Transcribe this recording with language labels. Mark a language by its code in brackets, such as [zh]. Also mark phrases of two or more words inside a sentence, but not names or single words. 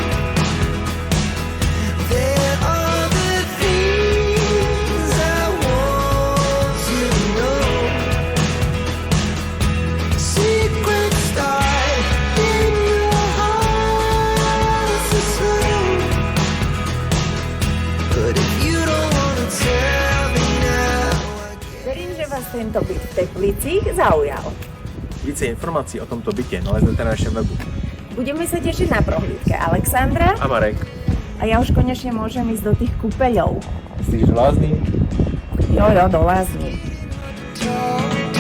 [en] There are the things I want to know. Secret start in your heart so slow. But if you don't wanna tell me now, [cs] Verím, že vás tento byt v Teplicích zaujal. Více informací o tomto bytě naleznete na našem webu. [sk] Budeme sa tešiť na prohlídke Alexandra A Marek, a ja už konečne môžem ísť do tých kúpeľov. [cs] myslíš, že lázní? Jo, do lázní. [en] talk